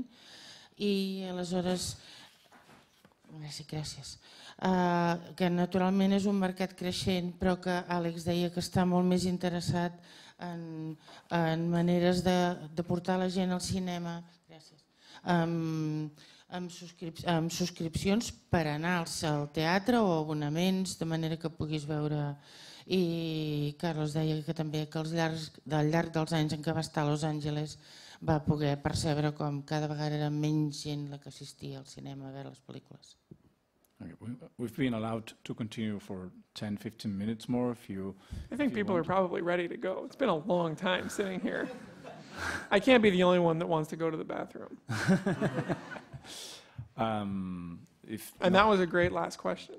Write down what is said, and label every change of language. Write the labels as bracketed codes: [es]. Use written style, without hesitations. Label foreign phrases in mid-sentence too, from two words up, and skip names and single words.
[ca] I aleshores, gràcies, que naturalment és un mercat creixent però que Àlex deia que està molt més interessat en maneres de portar la gent al cinema amb subscripcions per anar al teatre o abonaments, de manera que puguis veure. I Carlos deia que també que al llarg dels anys en què va estar a Los Angeles va poder percebre com cada vegada era menys gent la que assistia al cinema a veure les pel·lícules. [en] Okay, we've been allowed to continue for 10-15 minutes more. I think people are probably ready to go. It's been a long time sitting here. I can't be the only one that wants to go to the bathroom. And that was a great last question.